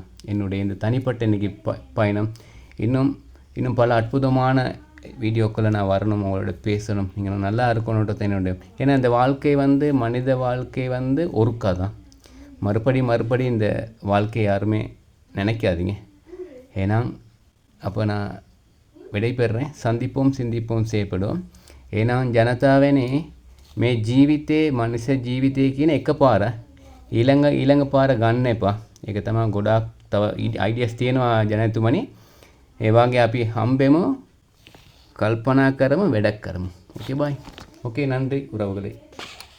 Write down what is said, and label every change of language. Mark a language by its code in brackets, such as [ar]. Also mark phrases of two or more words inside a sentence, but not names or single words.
[ta] என்னுடைய இந்த தனிப்பட்ட இன்றைக்கி பயணம் இன்னும் பல அற்புதமான வீடியோக்களை நான் வரணும், உங்களோட பேசணும், நீங்கள் நல்லா இருக்கணுன்றது என்னுடைய. ஏன்னா இந்த வாழ்க்கை மனித வாழ்க்கை ஒருக்கா தான். மறுபடி இந்த வாழ்க்கை யாருமே நினைக்காதீங்க. ஏன்னா அப்போ நான் விடைபெறுறேன். சந்திப்போம், සින්දිපෝම් සේපඩුවම්. [si] එහෙනම් ජනතාවනේ, මේ ජීවිතේ මනුෂ්‍ය ජීවිතය කියන එකපාර ඊළඟ පාර ගන්න එපා. ඒක තමයි ගොඩාක් තව අයිඩියාස් තියෙනවා ජනතුමනි. ඒ වගේ අපි හම්බෙමු, කල්පනා කරමු, වැඩක් කරමු. [en] okay bye. [ta] ஓகே, நன்றி உறவுகளே.